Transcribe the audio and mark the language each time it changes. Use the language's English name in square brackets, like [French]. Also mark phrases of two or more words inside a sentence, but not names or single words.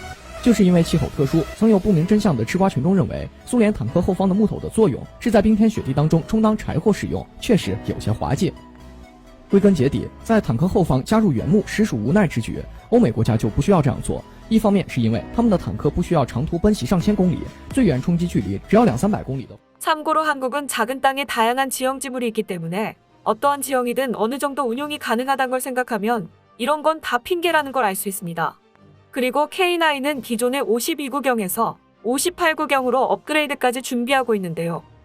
[Chinese] 就是因为气候特殊，曾有不明真相的吃瓜群众认为，苏联坦克后方的木头的作用是在冰天雪地当中充当柴火使用，确实有些滑稽。归根结底，在坦克后方加入原木实属无奈之举，欧美国家就不需要这样做。一方面是因为他们的坦克不需要长途奔袭上千公里，最远冲击距离只要200~300公里的。 [Korean] 참고로 한국은 작은 땅에 다양한 지형지물이 있기 때문에 어떠한 지형이든 어느 정도 운용이 가능하다는 걸 생각하면 이런 건 다 핑계라는 걸 알 수 있습니다. 그리고 K9은 기존의 52구경에서 58구경으로 업그레이드까지 준비하고 있는데요.